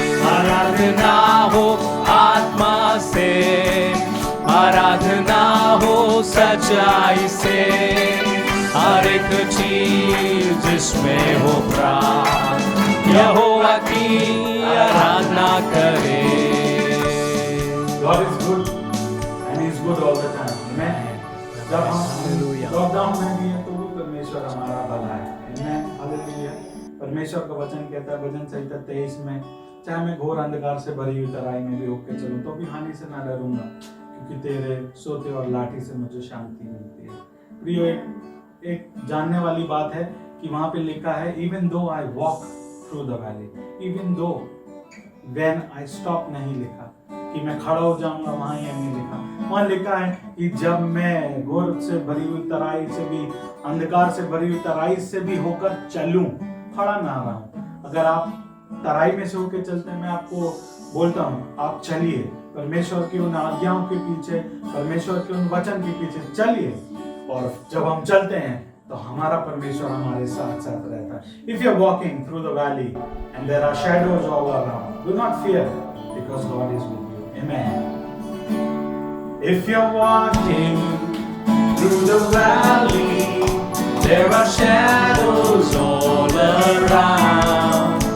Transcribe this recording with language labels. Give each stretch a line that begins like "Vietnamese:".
Hindi: आराधना हो आत्मा से, आराधना हो सच्चाई से, हर एक चीज जिसमें हो प्राण यहोवा की आराधना करे।
English: God is good and He is good all the time. Amen.
Hindi: जब हम लॉकडाउन में भी हैं तो भी परमेश्वर हमारा भला है।
English: Amen. Hallelujah.
Hindi: परमेश्वर का वचन कहता है भजन संहिता 23 में, चाहे मैं घोर अंधकार से भरी हुई तराई में भी होकर चलूं तो भी हानि से ना डरूंगा, क्योंकि तेरे सोते और लाठी से मुझे शांति मिलती है। प्रियो, एक जानने वाली बात है कि वहां पे लिखा है
English: even though I walk through the valley, even though, when I stop
Hindi: नहीं लिखा कि मैं खड़ा हो जाऊंगा, वहां ये नहीं लिखा। वहां लिखा है कि जब मैं घोर से भरी हुई तराई से भी, अंधकार से भरी हुई तराई से भी होकर चलूं, खड़ा ना रहूं। अगर आप तराई में से होकर चलते हैं, मैं आपको बोलता हूं आप चलिए, परमेश्वर की उन आज्ञाओं के पीछे, परमेश्वर के उन वचन के पीछे चलिए, और जब हम चलते हैं तो हमारा परमेश्वर हमारे साथ साथ रहता है।
English: If you are walking through the valley and there are shadows all around, do not fear because God is with you. Amen. If you are walking Through the valley, there are shadows all around.